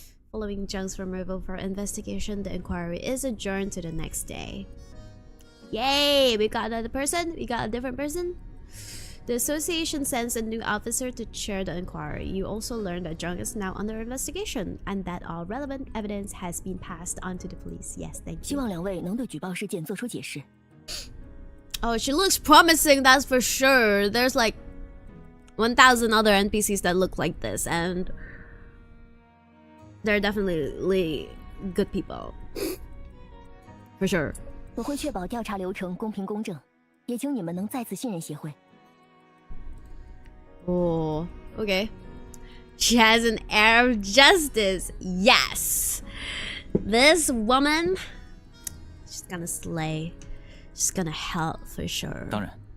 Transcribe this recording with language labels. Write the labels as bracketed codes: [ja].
[en] Following Jung's removal for investigation, the inquiry is adjourned to the next day. Yay! We got another person? We got a different person? The association sends a new officer to chair the inquiry. You also learn that Jung is now under investigation and that all relevant evidence has been passed on to the police. Yes, thank you. [zh] 希望两位能对举报事件做出解释。 [en] Oh, she looks promising, that's for sure. There's like 1,000 other NPCs that look like this, and they're definitely good people. For sure. [zh] 我会确保调查流程公平公正，也请你们能再次信任协会。 [en] Oh, okay. She has an air of justice. Yes. This woman, she's gonna slay. She's gonna help for sure. [zh] 当然，